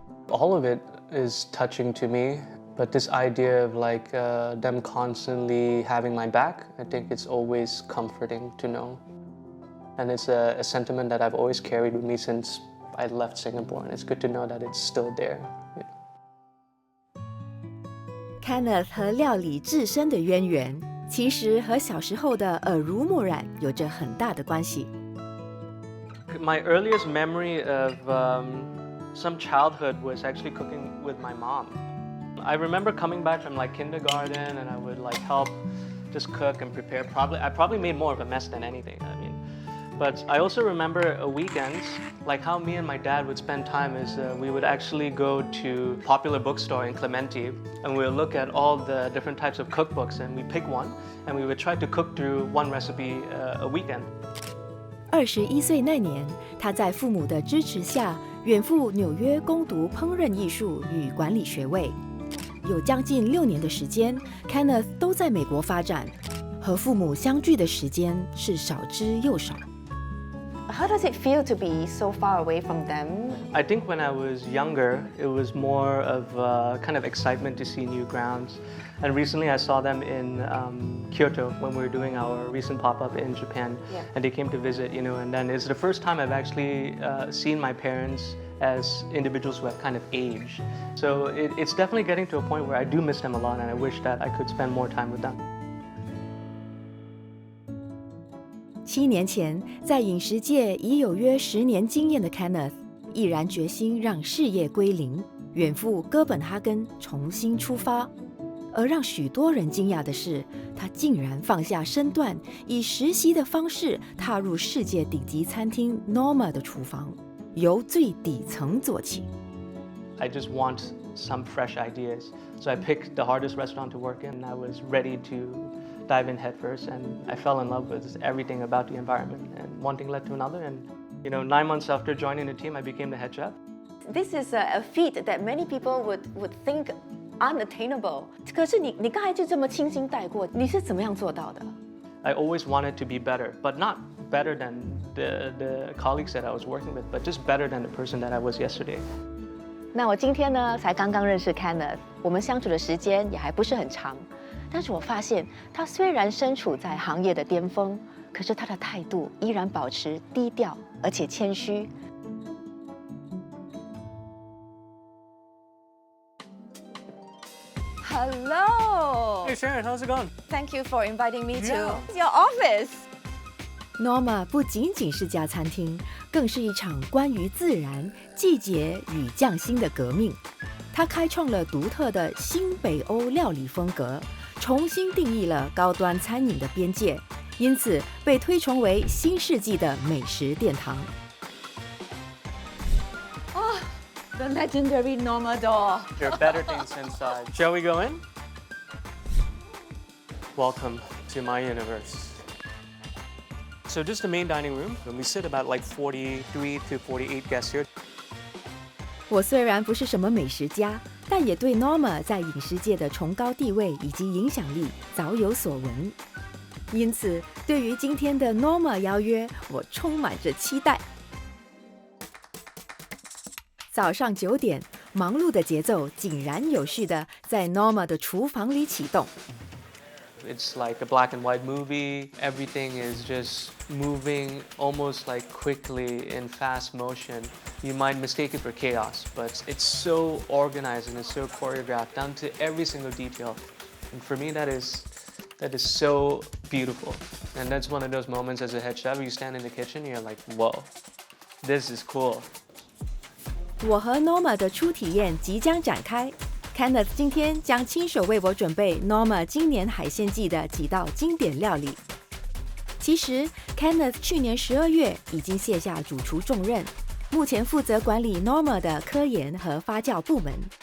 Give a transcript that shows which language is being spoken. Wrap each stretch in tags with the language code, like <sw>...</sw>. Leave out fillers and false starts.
<en>All of it is touching to me, but this idea of like them constantly having my back, I think it's always comforting to know. And it's a sentiment that I've always carried with me since I left Singapore, and it's good to know that it's still there.</en> <zh>Kenneth 和料理至深的渊源，其实和小时候的耳濡目染有着很大的关系。</zh> <en>My earliest memory of some childhood was actually cooking with my mom. I remember coming back from like kindergarten, and I would like help just cook and prepare. I probably made more of a mess than anything. I mean, but I also remember weekends, like how me and my dad would spend time is we would actually go to Popular Bookstore in Clementi, and we would look at all the different types of cookbooks, and we pick one, and we would try to cook through one recipe a weekend.</en> <zh>21岁那年，他在父母的支持下，远赴纽约攻读烹饪艺术与管理学位。有将近6年的时间 ，Kenneth 都在美国发展，和父母相聚的时间是少之又少。</zh> <en>How does it feel to be so far away from them? I think when I was younger, it was more of kind of excitement to see new grounds. And recently I saw them in Kyoto when we were doing our recent pop-up in Japan. Yeah. And they came to visit, you know, and then it's the first time I've actually seen my parents as individuals who have kind of aged. So it's definitely getting to a point where I do miss them a lot, and I wish that I could spend more time with them.</en> <zh>7年前，在饮食界已有约10年经验的 Kenneth， 毅然决心让事业归零，远赴哥本哈根重新出发。而让许多人惊讶的是，他竟然放下身段，以实习的方式踏入世界顶级餐厅 Norma 的厨房，由最底层做起。</zh> <en>I just want some fresh ideas. So I picked the hardest restaurant to work in, and I was ready to dive in headfirst, and I fell in love with everything about the environment, and one thing led to another, and you know, 9 months after joining the team, I became the head chef. This is a feat that many people would think unattainable.</en> <zh>可是你刚才就这么轻轻带过，你是怎么样做到的？</zh> <en>I always wanted to be better, but not better than the colleagues that I was working with, but just better than the person that I was yesterday.</en> <zh>那我今天呢，才刚刚认识 Kenneth， 我们相处的时间也还不是很长，但是我发现他虽然身处在行业的巅峰，可是他的态度依然保持低调而且谦虚。</zh> <en>Hello. Hey Sharon, how's it going? Thank you for inviting me Yeah. to your office.</en> <zh>Norma 不仅仅是家餐厅，更是一场关于自然、季节与匠心的革命。它开创了独特的新北欧料理风格，重新定义了高端餐饮的边界，因此被推崇为新世纪的美食殿堂。</zh> <en>The legendary Norma door. There are better things inside. Shall we go in? Welcome to my universe. So this is the main dining room, and we sit about like 43 to 48 guests here.</en> <zh>我虽然不是什么美食家，但也对 Norma 在饮食界的崇高地位以及影响力早有所闻。因此，对于今天的 Norma 邀约，我充满着期待。早上9点，忙碌的节奏井然有序地在 Norma 的厨房里启动。</zh> <en>It's like a black and white movie. Everything is just moving almost like quickly in fast motion. You might mistake it for chaos, but it's so organized and it's so choreographed down to every single detail. And for me, that is so beautiful. And that's one of those moments as a head chef, you stand in the kitchen and you're like, whoa, this is cool.</en> <zh>我和 Norma 的初体验即将展开Kenneth 今天将亲手为我准备 Norma 今年海鲜季的几道经典料理。其实 Kenneth 去年12月已经卸下主厨重任，目前负责管理 Norma 的科研和发酵部门。</zh>